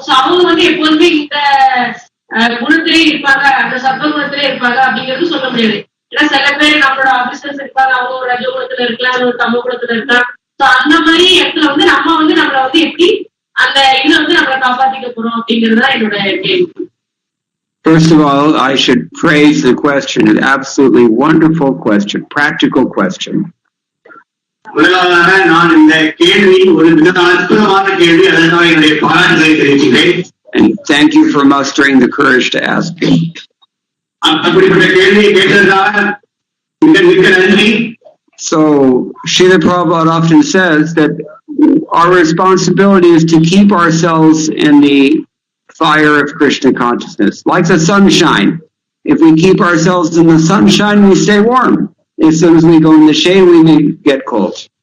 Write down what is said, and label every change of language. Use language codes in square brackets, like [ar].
[ta] So அவங்க வந்து எப்போதுமே இந்த குணத்திலே இருப்பாங்க, அந்த சர்வ குணத்திலே இருப்பாங்க அப்படிங்கிறது சொல்ல முடியாது. ஏன்னா சில பேர் நம்மளோட ஆபீசர்ஸ் இருப்பாங்க, அவங்க ஒரு ரஜோ குணத்துல இருக்கலாம், ஒரு தமோ குணத்துல இருக்கலாம். சோ அந்த மாதிரி இடத்துல வந்து நம்மள வந்து எப்படி அந்த இதுல வந்து நம்மளை காப்பாத்திக்க போறோம் அப்படிங்கறதுதான் என்னோட கேள்வி. [en] First of all, I should praise the question. An absolutely wonderful question, practical question. [ta] முதலாவதாக நான் இந்த கேள்வி ஒரு மிக அற்புதமான கேள்வி, அதற்காக என்னுடைய பாராட்டுகளை தெரிவிக்கிறேன். [en] And thank you for mustering the courage to ask it. [ta] அப்படிப்பட்ட கேள்வியை கேட்டதற்காக மிக்க நன்றி. [en] So, Srila Prabhupada often says that our responsibility is to keep ourselves in the fire of Krishna consciousness, like the sunshine. If we keep ourselves in the sunshine, we stay warm. As soon as we go in the shade, we may get cold.